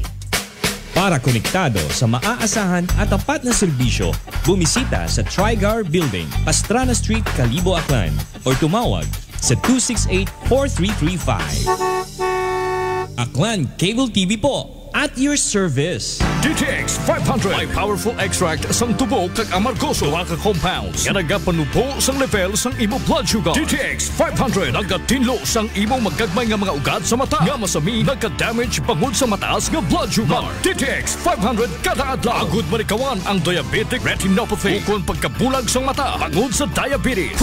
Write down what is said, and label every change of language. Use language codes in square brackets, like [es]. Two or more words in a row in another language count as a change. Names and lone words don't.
[tl] Para konektado sa maaasahan at tapat na serbisyo, bumisita sa Trigar Building, Pastrana Street, Kalibo, Aklan, or tumawag sa 268-4335. Aklan Cable TV po, [en] at your service. [hil] DTX 500 may [en] powerful extract [hil] sang tubo kag amargoso ka compounds nga nagapanubo sang level sang imo [en] blood sugar. [hil] DTX 500 nagatinlo sang imo magagmay nga mga ugat sa mata nga masami nagka-damage bangod sa mataas nga [en] blood sugar. [hil] DTX 500 kada adlaw agud marikawan ang [en] diabetic retinopathy [hil] ukon pagkabulag sang mata bangod sa diabetes.